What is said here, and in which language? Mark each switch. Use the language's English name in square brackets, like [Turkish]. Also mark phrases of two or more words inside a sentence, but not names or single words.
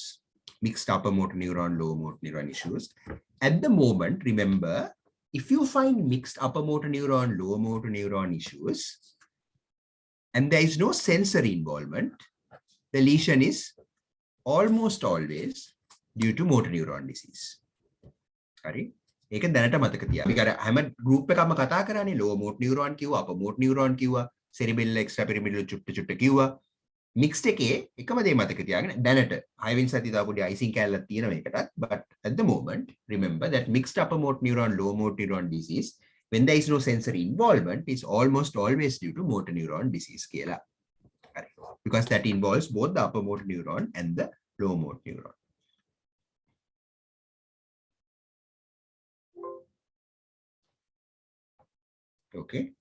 [English] Mixed upper motor neuron, lower motor neuron issues. At the moment, remember, if you find mixed upper motor neuron, lower motor neuron issues, and there is no sensory involvement, the lesion is almost always due to motor neuron disease. Right? [Sinhala] ඒක දැනට මතක තියාගන්න. අපි අර හැම group එකක්ම කතා කරානේ [English] lower motor neuron [Sinhala] කිව්වා, [English] upper motor neuron [Sinhala] කිව්වා, [English] cerebellar extrapyramidal [Sinhala] චුට්ට කිව්වා. Mixed එකේ එකම දේ මතක තියාගන්න. දැනට 6 වෙනි සතිය දාපු ඩි icing කැලලක් තියෙනවා ඒකටත්. [English] But at the moment, remember that mixed upper motor neuron, lower motor neuron disease, when there is no sensory involvement, is almost always due to motor neuron disease කියලා. Because that involves both the upper motor neuron and the lower motor neuron. Okay.